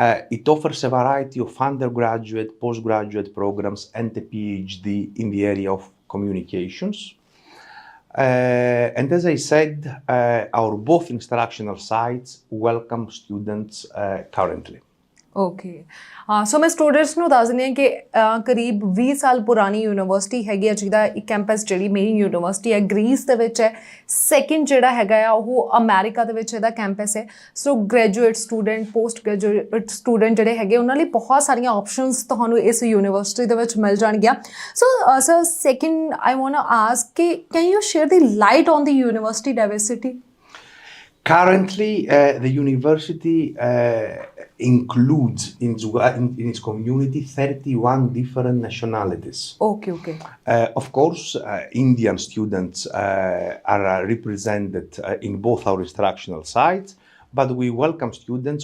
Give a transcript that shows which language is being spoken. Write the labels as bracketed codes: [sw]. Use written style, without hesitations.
[en] It offers a variety of undergraduate, postgraduate programs and a PhD in the area of communications. And as I said, our both instructional sites welcome students currently. [pa] Okay so ਮੈਂ students ਨੂੰ ਦੱਸ ਦਿੰਦੀ ਹਾਂ ਕਿ ਕਰੀਬ 20 ਸਾਲ ਪੁਰਾਣੀ university ਹੈਗੀ ਆ ਜਿਹਦਾ ਇੱਕ ਕੈਂਪਸ ਜਿਹੜੀ ਮੇਨ ਯੂਨੀਵਰਸਿਟੀ ਹੈ ਗ੍ਰੀਸ ਦੇ ਵਿੱਚ ਹੈ। ਸੈਕਿੰਡ ਜਿਹੜਾ ਹੈਗਾ ਆ ਉਹ ਅਮਰੀਕਾ ਦੇ ਵਿੱਚ ਇਹਦਾ ਕੈਂਪਸ ਹੈ। ਸੋ graduate student, post graduate student ਜਿਹੜੇ ਹੈਗੇ ਉਹਨਾਂ ਲਈ ਬਹੁਤ ਸਾਰੀਆਂ ਆਪਸ਼ਨਸ ਤੁਹਾਨੂੰ ਇਸ ਯੂਨੀਵਰਸਿਟੀ ਦੇ ਵਿੱਚ ਮਿਲ ਜਾਣਗੀਆਂ। [en] So sir second I want to ask ਕਿ can you share the light on the university diversity? Currently, the university includes in its community 31 different nationalities. Okay. Of course, Indian students are represented in both our instructional sites, but we welcome students.